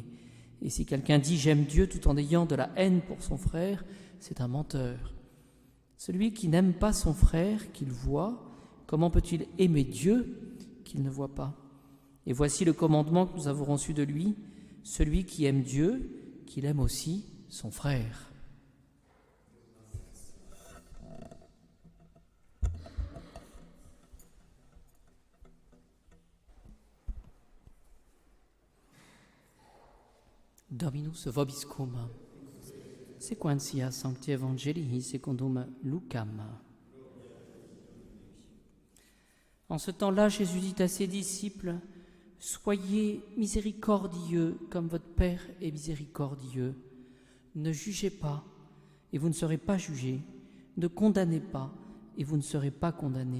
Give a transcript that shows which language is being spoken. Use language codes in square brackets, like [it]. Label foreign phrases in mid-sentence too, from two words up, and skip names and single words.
[fr] Et si quelqu'un dit « j'aime Dieu » tout en ayant de la haine pour son frère, c'est un menteur. Celui qui n'aime pas son frère qu'il voit, comment peut-il aimer Dieu qu'il ne voit pas? Et voici le commandement que nous avons reçu de lui, celui qui aime Dieu, qu'il aime aussi son frère. [la] Dominus vobiscum, sequentia Sancti Evangelii secundum Lucam. [fr] En ce temps-là, Jésus dit à ses disciples: « Soyez miséricordieux comme votre Père est miséricordieux. Ne jugez pas, et vous ne serez pas jugés. Ne condamnez pas, et vous ne serez pas condamnés.